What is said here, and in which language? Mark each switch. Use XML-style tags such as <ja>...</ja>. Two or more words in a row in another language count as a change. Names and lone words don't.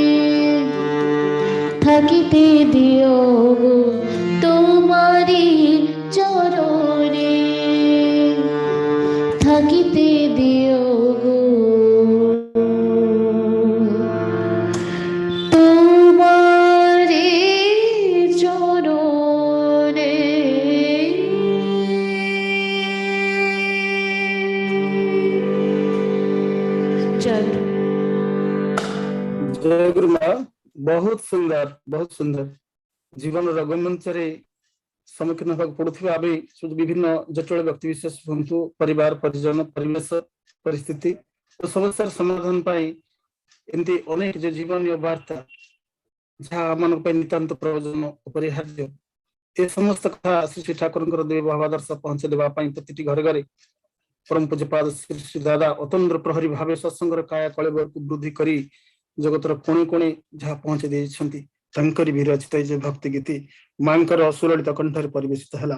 <bn>থাকিতে দিও গো তোমারি চরণে থাকিতে দিও গো তোমারি চরণে জয় গুরু।</bn> <or>ଜୟ ଗୁରୁ ମା ବହୁତ ସୁନ୍ଦର ଜୀବନ ରଙ୍ଗମଞ୍ଚରେ ସମ୍ମୁଖୀନ ହେବାକୁ ପଡୁଥିବା ଏବେ ବିଭିନ୍ନ ଜଟିଳ ବ୍ୟକ୍ତି ବିଶେଷ ହୁଅନ୍ତୁ ପରିବାର ପରିଜନ ପରିବେଶ ପରିସ୍ଥିତି ଓ ସମସ୍ୟାର ସମାଧାନ ପାଇଁ ଏମିତି ଅନେକ ଯେ ଜୀବନୀୟ ବାର୍ତ୍ତା ଯାହା ଆମମାନଙ୍କ ପାଇଁ ନିତାନ୍ତ ପ୍ରୟୋଜନ ଅପରିହାର୍ଯ୍ୟ ଏ ସମସ୍ତ କଥା ଶ୍ରୀ ଶ୍ରୀ ଠାକୁରଙ୍କର ଦେବ ଭାବାଦର୍ଶ ପହଞ୍ଚାଇ ଦେବା ପାଇଁ ପ୍ରତିଟି ଘରେ ଘରେ ପରମ ପୂଜ୍ୟପାଦ ଶ୍ରୀ ଶ୍ରୀ ଦାଦା ଅତନ୍ଦ୍ର ପ୍ରହରୀ ଭାବେ ସତ୍ସଙ୍ଗର କାୟା କଳେବରକୁ ବୃଦ୍ଧି କରି ଜଗତର କୋଣେ କୋଣେ ଯାହା ପହଞ୍ଚାଇ ଦେଇଛନ୍ତି ତାଙ୍କରି ବିରଚିତ ଏ ଯେ ଭକ୍ତି ଗୀତି ମାଙ୍କର ସୁଲଳିତ କଣ୍ଠରେ ପରିବେଶିତ ହେଲା।</or>